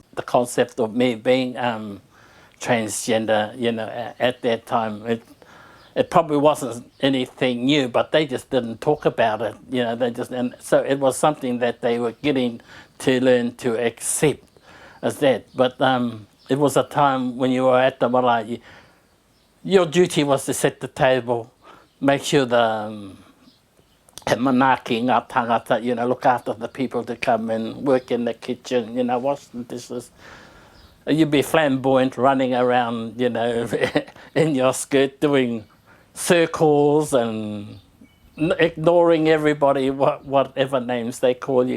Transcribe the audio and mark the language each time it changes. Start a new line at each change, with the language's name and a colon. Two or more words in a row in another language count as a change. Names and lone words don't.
English: The concept of me being transgender, at that time, it probably wasn't anything new, but they just didn't talk about it, and so it was something that they were getting to learn to accept as that. But it was a time when you were at the marae, your duty was to set the table, make sure the
Māori: manaki ngā tangata,
English: look after the people to come and work in the kitchen, wash the dishes. You'd be flamboyant, running around, in your skirt, doing circles and ignoring everybody, whatever names they call you.